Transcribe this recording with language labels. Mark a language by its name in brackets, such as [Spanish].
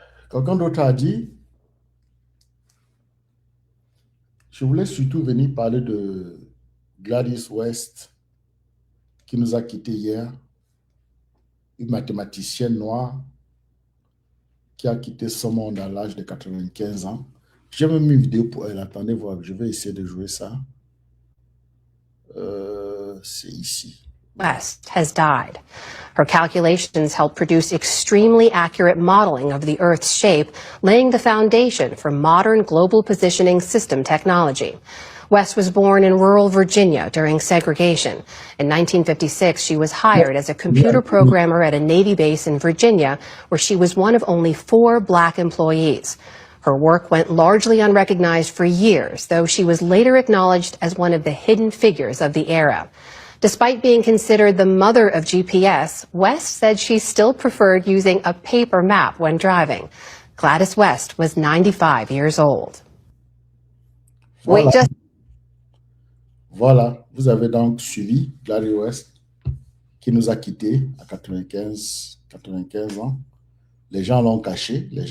[French] Quelqu'un d'autre a dit, je voulais surtout venir parler de Gladys West qui nous a quittés hier, une mathématicienne noire qui a quitté ce monde à l'âge de 95 ans. J'ai même une vidéo pour elle. Attendez voir, je vais essayer de jouer ça. C'est ici. [English] West has died. Her calculations helped produce extremely accurate modeling of the Earth's shape, laying the foundation for modern global positioning system technology. West was born in rural Virginia during segregation. In 1956, she was hired as a computer programmer at a Navy base in Virginia, where she was one of only 4 black employees. Her work went largely unrecognized for years, though she was later acknowledged as one of the hidden figures of the era. Despite being considered the mother of GPS, West said she still preferred using a paper map when driving. Gladys West was 95 years old. [French] Voilà. Voilà, vous avez donc suivi Gladys West qui nous a quittés à 95 ans. Les gens l'ont caché.